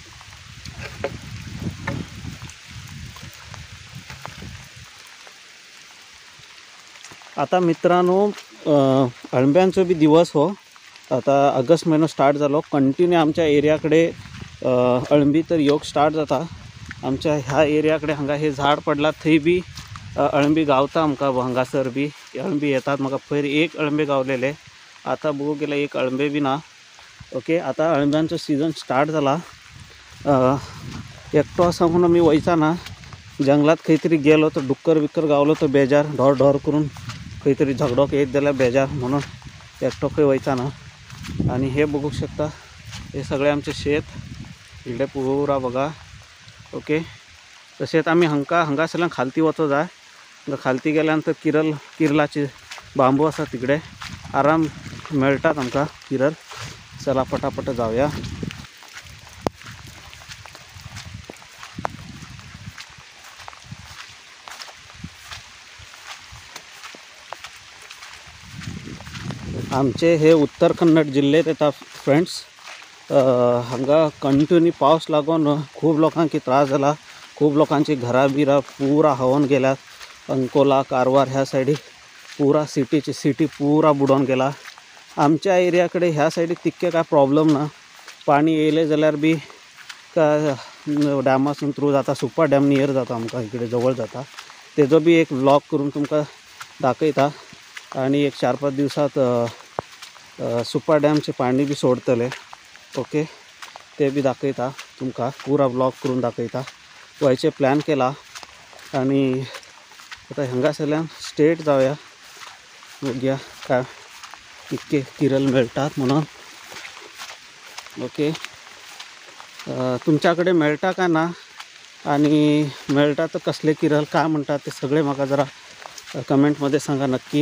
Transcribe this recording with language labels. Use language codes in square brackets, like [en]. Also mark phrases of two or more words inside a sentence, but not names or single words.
[kok] आता मित्रांनो, अळंब्यांचो बी दिवस हो. आता ऑगस्ट महिना स्टार्ट झालो. कंटिन्यू आमच्या एरियाकडे अळंबी तर योग स्टार्ट जाता. आमच्या ह्या एरियाकडे हांगा हे झाड पडला थंय बी अळंबी गावता आमका. हांगासर बी अळंबी येतात. म्हाका पयर एक अळंबे गावलेले, आता बघू गेलं एक अळंबे बी ना. ओके, आता अळंब्यांचो [en] season start [kok] झाला. एकटो असा म्हणून मी वयचा ना. जंगलात खंयतरी गेलो तर डुक्कर बिक्कर गावलो तर बेजार, ढोर ढोर करून खंयतरी झगडोक येत जाल्यार बेजार, म्हणून एकटो खंय वयचा ना. आणि हे बघू शकता, हे सगळे आमचे शेत इकडे पुरा बघा. ओके, तसेच आम्ही हांगासरल्यान खालती वचो जाय. खालती गेल्यानंतर किरलाचे बांबू असा तिकडे आराम मेळटात आमकां किरल. [mr] चला पटापट जाऊया. [kok] आमचे हे उत्तर कन्नड जिल्ह्यात येतात फ्रेंड्स. हांगा कंटिन्यू पाऊस लागून खूप लोकांकी त्रास झाला. खूप लोकांची घरा बिरा पुरा व्हावून गेल्यात. अंकोला, कारवार ह्या साईडी पुरा सिटी पुरा बुडून गेला. आमच्या एरियाकडे ह्या साईडीक तितके काय प्रॉब्लेम ना. पाणी येयले जाल्यार बी का डॅमासून थ्रू जाता. सुपर डॅम नियर जाता आमकां इकडे जवळ जाता. तेजो बी एक व्लॉग करून तुमकां दाखयता. आणि एक 4-5 दिवसात सुपर डॅमचे पाणी बी सोडतले. ओके, ते बी दाखयता तुमका. पुरा व्लॉग करून दाखयता. व्हायचे प्लॅन केला. आणि आता हांगासरल्यान स्टेट जाऊया. बघूया काय इतके किरल मिळतात म्हणून. ओके, तुमच्याकडे मिळता का ना, आणि मिळता तर कसले किरल काय म्हणतात ते सगळे म्हाका जरा कमेंटमध्ये सांगा नक्की.